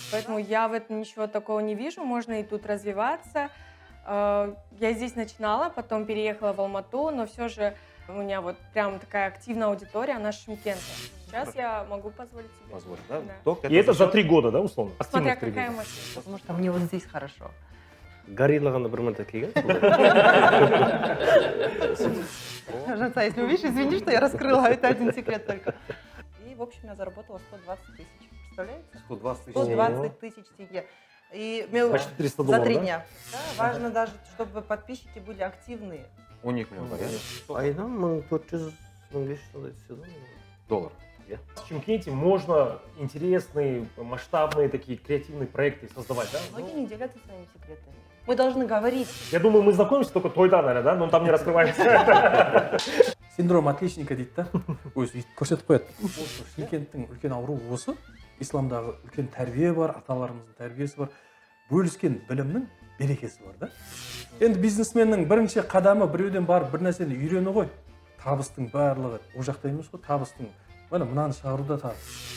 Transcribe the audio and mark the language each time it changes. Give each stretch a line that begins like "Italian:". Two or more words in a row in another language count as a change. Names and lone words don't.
Russian: Поэтому я в этом ничего такого не вижу, можно и тут развиваться. Я здесь начинала, потом переехала в Алмату, но все же у меня вот прям такая активная аудитория, она с Шымкента. Сейчас я могу позволить себе. Позволь, да? Да. Только И это за счет- 3 года, да, условно? Смотря Активных 3 какая года. машина. Потому что мне вот здесь хорошо.
Kazakh: Гориллағанда бір мәрте келген.
Russian: Жанца, если увидишь, извини, что я раскрыла, это один секрет только. И, в общем, я заработала 120 тысяч. Представляете? 120 тысяч. 120 тысяч тенге. И мне Почти 300 за долларов, 3 да? дня. Да, важно даже, чтобы подписчики были активные.
Kazakh: 12 миллион да? Айына 1400-1500 түседі. Доллар.
Russian: В Чимкенте можно интересные, масштабные такие креативные проекты создавать, да? Многие не делятся своими секретами. Мы должны говорить. Я думаю, мы знакомимся только тойда, наверное, да? Но там не раскрываемся. синдром отличника
Kazakh: дейді да өзі өйтіп көрсетіп қояды осы шымкенттің үлкен ауруы осы исламдағы үлкен тәрбие бар, аталарымыздың тәрбиесі бар, бөліскен білімнің берекесі бар да. Енді бизнесменнің бірінші қадамы біреуден барып бір нәрсені үйрену ғой. Табыстың барлығы ол жақта емес қой, табыстың мынаны шығаруда табыс.